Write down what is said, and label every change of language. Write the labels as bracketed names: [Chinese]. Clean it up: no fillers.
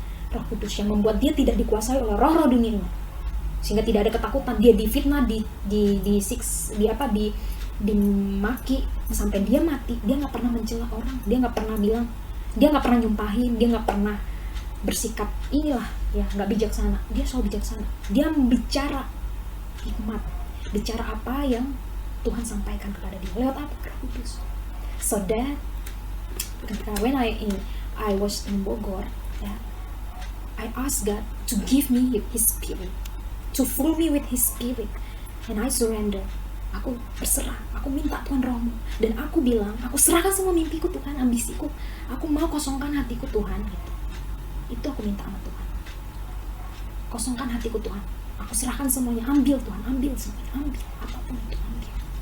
[Indonesian] Roh Kudus yang membuat dia tidak dikuasai oleh roh-roh dunia ini. Sehingga tidak ada ketakutan, dia difitnah, dimaki sampai dia mati. Dia nggak pernah mencela orang, dia nggak pernah bilang, dia nggak pernah nyumpahin, dia nggak pernah bersikap inilah ya nggak bijaksana. Dia selalu bijaksana. Dia bicara hikmat, bicara apa yang Tuhan sampaikan kepada dia lewat apa? Roh Kudus. [English] So that when I was in Bogor, ya, I asked God to give me His Spirit, to fill me with His Spirit, and I surrender. [Indonesian] Aku berserah, aku minta Tuhan rohmu, dan aku bilang, aku serahkan semua mimpiku Tuhan, ambisiku, aku mau kosongkan hatiku Tuhan, gitu. Itu aku minta sama Tuhan, kosongkan hatiku Tuhan, aku serahkan semuanya, ambil Tuhan, ambil semuanya, ambil apapun itu, ambil.